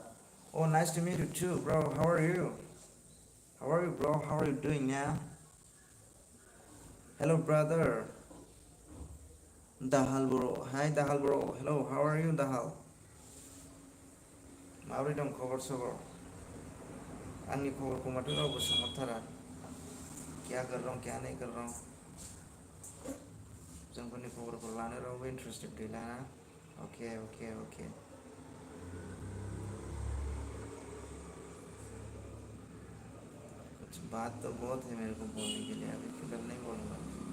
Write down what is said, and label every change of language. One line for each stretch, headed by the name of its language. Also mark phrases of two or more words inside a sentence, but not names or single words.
English: Oh, nice to meet you too, bro. How are you? How are you, bro? How are you doing now? Hello, brother. Dahal, bro. Hi, Dahal, bro. Hello, how are you, Dahal?
Bodo: माबोरै दं खबर सबर? आंनि खबरखौ माथो रावबो सोंहरथारा।
Hindi: क्या कर रहा हूँ, क्या नहीं कर रहा हूँ।
Bodo: जोंफोरनि खबरखौ लानो रावबो इन्टारेस्टेड गैला ना?
English: okay okay okay.
Hindi: कुछ बात तो बहुत है मेरे को बोलने के लिए, अभी फिलहाल नहीं बोलूँगा।